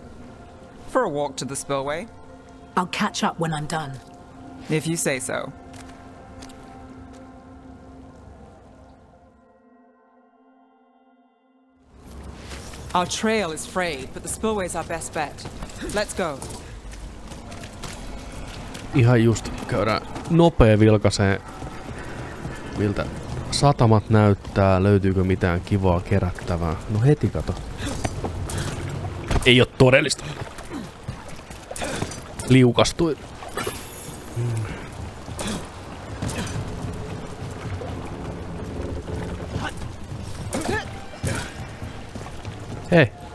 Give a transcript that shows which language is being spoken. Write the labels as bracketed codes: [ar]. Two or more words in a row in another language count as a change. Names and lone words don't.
[en] For a walk to the spillway. I'll catch up when I'm done. If you say so. Our trail is frayed, but the spillway's our best bet. Let's go. [fi] Ihan just käydään nopea vilkaisee Miltä satamat näyttää? Löytyykö mitään kivaa kerättävää? No heti kato. Ei oo todellista. Liukastui. Hei.